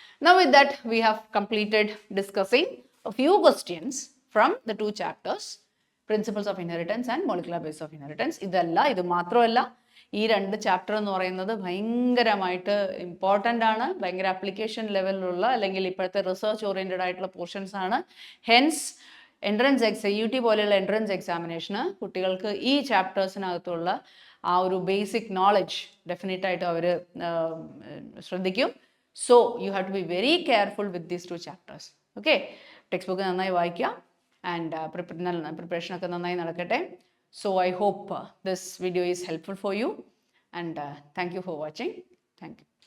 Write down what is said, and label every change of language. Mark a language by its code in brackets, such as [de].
[en] Now with that we have completed discussing a few questions from the two chapters, Principles of Inheritance and Molecular Basis of Inheritance. [ml] ഇതല്ല, ഇത് മാത്രമല്ല, ഈ രണ്ട് chapter എന്ന് പറയുന്നത് ഭയങ്കരമായിട്ട് ഇമ്പോർട്ടൻ്റ് ആണ്, ഭയങ്കര ആപ്ലിക്കേഷൻ ലെവലിലുള്ള അല്ലെങ്കിൽ ഇപ്പോഴത്തെ റിസർച്ച് ഓറിയൻറ്റഡ് ആയിട്ടുള്ള പോർഷൻസ് ആണ്. ഹെൻസ് എൻട്രൻസ് CUT പോലെയുള്ള എൻട്രൻസ് എക്സാമിനേഷന് കുട്ടികൾക്ക് ഈ ചാപ്റ്റേഴ്സിനകത്തുള്ള ആ ഒരു ബേസിക് നോളജ് ഡെഫിനറ്റായിട്ട് അവർ ശ്രദ്ധിക്കും. [en] So you have to be very careful with these 2 chapters. [ml] Okay, text book നന്നായി വായിക്കുക ആൻഡ് പ്രിപ്പറേഷനൊക്കെ നന്നായി നടക്കട്ടെ. [en] So I hope this video is helpful for you, and thank you for watching. Thank you.